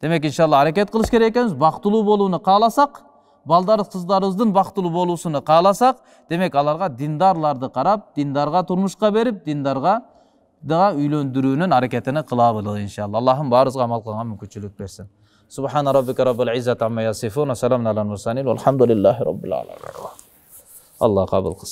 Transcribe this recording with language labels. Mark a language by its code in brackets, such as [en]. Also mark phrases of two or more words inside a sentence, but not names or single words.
[ky] Демек иншалла аракет кылыш керек экенбиз. Бактылуу болууну кааласак, балдар кыздарыбыздын бактылуу болуусуну кааласак, демек аларга диндарларды карап, диндарга турмушка берип, диндарга да үйлөндүрүүнүн аракетини кылабыз иншалла. Аллахым баарыбызга амал кылганга мүмкүнчүлүк берсин. [ar] سبحان ربك رب العزة عما يصفون وسلام على المرسلين والحمد لله رب العالمين. [ky] Аллах кабыл кылсын.